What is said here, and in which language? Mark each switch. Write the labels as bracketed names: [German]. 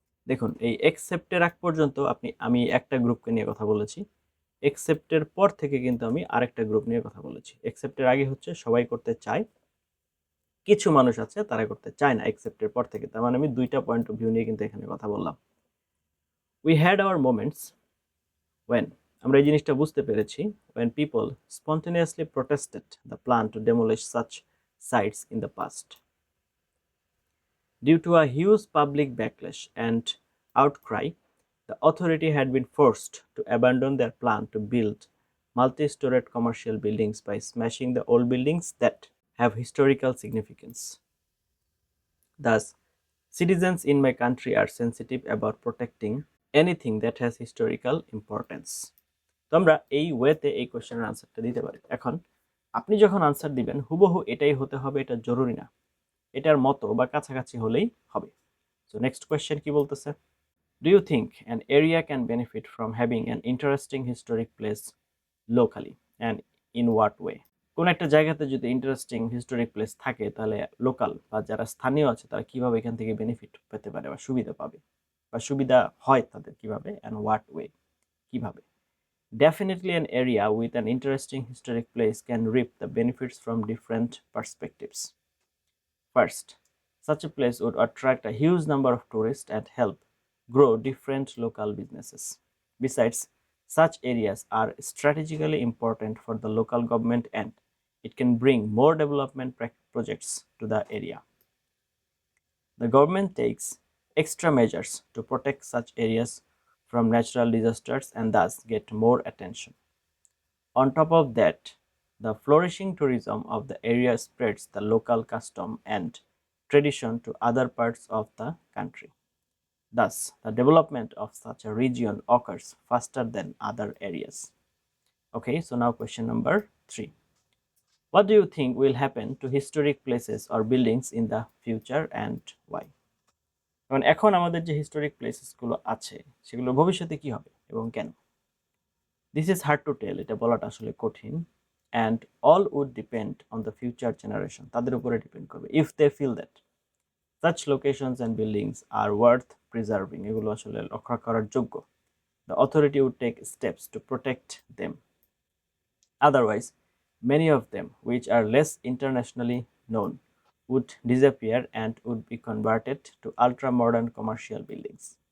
[Bangla] দেখুন, এই এক্সেপ্টের আগ পর্যন্ত আমি একটা গ্রুপকে নিয়ে কথা বলেছি, এক্সেপ্টের পর থেকে কিন্তু আমি আরেকটা গ্রুপ নিয়ে কথা বলেছি। এক্সেপ্টের আগে হচ্ছে সবাই করতে চায়, কিছু মানুষ আছে তারা করতে চায় না এক্সেপ্টের পর থেকে। তার মানে আমি দুইটা পয়েন্ট অফ ভিউ নিয়ে কিন্তু এখানে কথা বললাম। [English] we had our moments when [Bangla] আমরা এই জিনিসটা বুঝতে পেরেছি [English] when people spontaneously protested the plan to demolish such sites in the past. Due to a huge public backlash and outcry, the authority had been forced to abandon their plan to build multi-storied commercial buildings by smashing the old buildings that have historical significance. Thus, citizens in my country are sensitive about protecting anything that has historical importance. [Bangla] তো আমরা এই ওয়েতে এই কোশ্চেনের আনসারটা দিতে পারি। এখন আপনি যখন আনসার দিবেন হুবহু এটাই হতে হবে এটা জরুরি না, এটার মতো বা কাছাকাছি হলেই হবে। [English] So next question কি বলতেছে, do you think an area can benefit from having an interesting historic place locally and in what way? [Bangla] কোন একটা জায়গাতে যদি ইন্টারেস্টিং হিস্টোরিক প্লেস থাকে তাহলে লোকাল বা যারা স্থানীয় আছে তারা কিভাবে এখান থেকে বেনিফিট পেতে পারে বা সুবিধা পাবে বা সুবিধা হয় তাদের কিভাবে, [English] and what way, [Bangla] কিভাবে? [English] Definitely, an area with an interesting historic place can reap the benefits from different perspectives. First, such a place would attract a huge number of tourists and help grow different local businesses. Besides, such areas are strategically important for the local government and it can bring more development projects to the area. The government takes extra measures to protect such areas from natural disasters and thus get more attention. On top of that, the flourishing tourism of the area spreads the local custom and tradition to other parts of the country. Thus, the development of such a region occurs faster than other areas. Okay, so now question number 3. What do you think will happen to historic places or buildings in the future and why? [Bangla] কারণ এখন আমাদের যে historic প্লেসেসগুলো আছে সেগুলো ভবিষ্যতে কি হবে এবং কেন, [English] this is hard to tell, [Bangla] এটা বলাটা আসলে কঠিন। [English] and all would depend on the future generation, [Bangla] তাদের উপরে ডিপেন্ড করবে। [English] if they feel that such locations and buildings are worth preserving, [Bangla] এগুলো আসলে রক্ষা করার যোগ্য, [English] the authority would take steps to protect them. Otherwise, many of them, which are less internationally known, would disappear and would be converted to ultra modern commercial buildings.